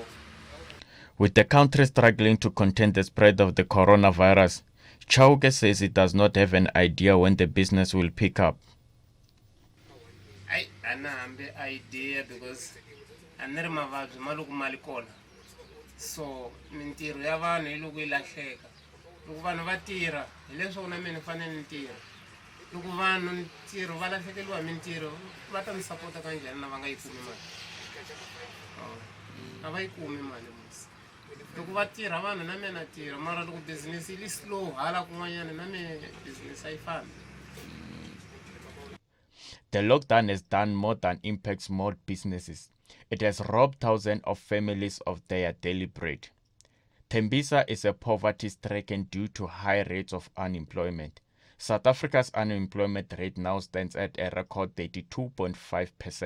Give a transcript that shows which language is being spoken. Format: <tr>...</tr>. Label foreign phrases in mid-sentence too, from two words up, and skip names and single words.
<en>With the country struggling to contain the spread of the coronavirus, Chauke says he does not have an idea when the business will pick up. I have an idea because I never have a</en> <ts>so mintiro ya vanhu yi loko yi lahleka loko vanhu va tirha hi leswo na mina fanele ni tirha loko vanhu ntirho va lahlekeliwa hi mintirho va ta ni sapota kanjhani na va nga yi kumi mali a va yi kumi mali musi loko va tirha vanhu na mina tirha mara loko business yi slow hala kun'wanyana na mina business a yi fambi.</ts> <en>The lockdown has done more than impact small businesses. It has robbed thousands of families of their daily bread. Tembisa is a poverty-stricken due to high rates of unemployment. South Africa's unemployment rate now stands at a record 32.5%.</en>